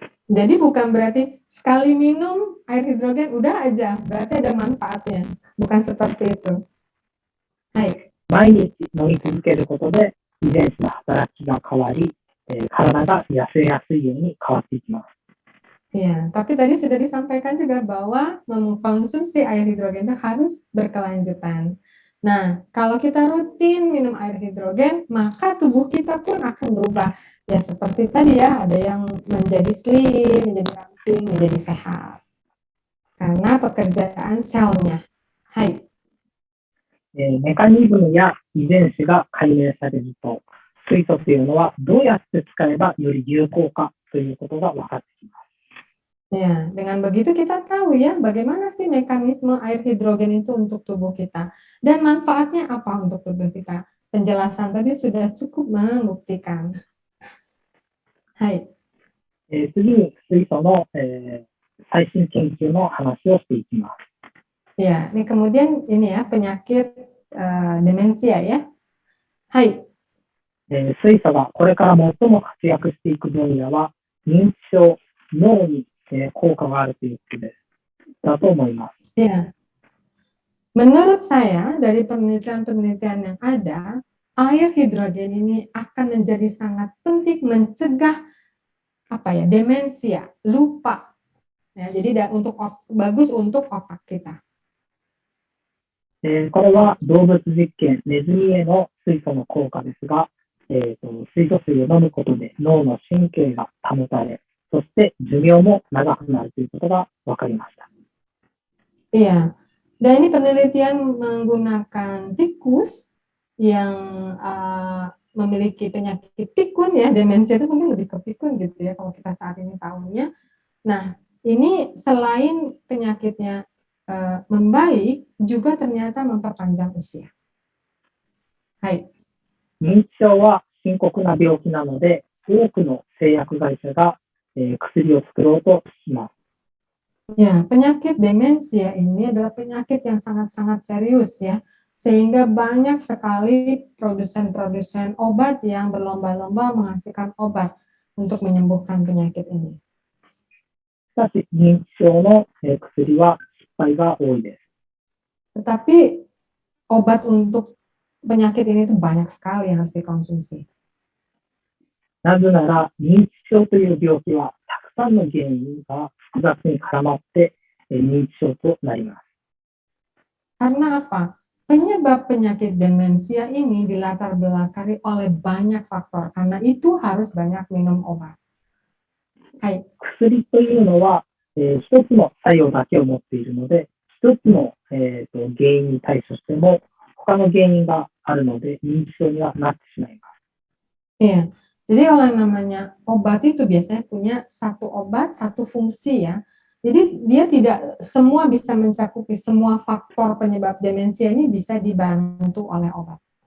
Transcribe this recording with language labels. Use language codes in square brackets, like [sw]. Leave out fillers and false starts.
[id] Jadi bukan berarti sekali minum air hidrogen udah aja, berarti ada manfaatnya. Bukan seperti itu. Hai. [ja] 毎日飲み続けることで遺伝子の働きが変わり、体が痩せやすいように変わっていきます。 [id] Ya, tapi tadi sudah disampaikan juga bahwa mengkonsumsi air hidrogen itu harus berkelanjutan. Nah, kalau kita rutin minum air hidrogen, maka tubuh kita pun akan berubah. Ya, seperti tadi ya, ada yang menjadi slim, menjadi ramping, menjadi sehat. Karena pekerjaan selnya. Hai. [ja] メカニズムや遺伝子が解明されると、水素というのはどうやって使えばより有効かということが分かってきます。 [id] Ya, dengan begitu kita tahu ya bagaimana sih mekanisme air hidrogen itu untuk tubuh kita dan manfaatnya apa untuk tubuh kita. Penjelasan tadi sudah cukup membuktikan. Hai. [ja] 次に水素の、最新研究の話をしていきます。 [id] Ya, ini kemudian ini ya penyakit demensia ya. Hai. [ja] 水素がこれから最も活躍していく分野は認知症、脳に効果があるということです。だと思います。 [id] Ya. Menurut saya dari penelitian-penelitian yang ada, air hidrogen ini akan menjadi sangat penting mencegah demensia, lupa. Ya, jadi bagus untuk otak kita. [ja] これは動物実験、ネズミへの水素の効果ですが、水素水を飲むことで脳の神経が保たれ、そして寿命も長くなるということが分かりました。 [id] Iya, dan ini penelitian menggunakan tikus yang memiliki penyakit pikun ya, demensia itu mungkin lebih ke pikun gitu ya kalau kita saat ini tahunya. Nah, ini selain penyakitnya membaik, juga ternyata memperpanjang usia. Hai. [ja] 認知症は深刻な病気なので、多くの製薬会社が薬を作ろうとします。 [id] Ya, penyakit demensia ini adalah penyakit yang sangat-sangat serius ya, sehingga banyak sekali produsen-produsen obat yang berlomba-lomba menghasilkan obat untuk menyembuhkan penyakit ini. [ja] しかし、認知症の薬は失敗が多いです。 [id] Tetapi obat untuk penyakit ini itu banyak sekali yang harus dikonsumsi. [ja] なぜなら、認知症という病気はたくさんの原因が複雑に絡まって認知症となります。 [id] Karena apa? Penyebab penyakit demensia ini dilatar belakangi oleh banyak faktor. Karena itu harus banyak minum obat. Hai. [ja] 薬というのは、一つの作用だけを持っているので、一つの、原因に対処しても他の原因があるので認知症にはなってしまいます。 [id] Iya. Jadi kalau yang namanya obat itu biasanya punya satu obat, satu fungsi ya. Jadi dia tidak semua bisa mencakupi semua faktor penyebab demensia ini bisa dibantu oleh obat.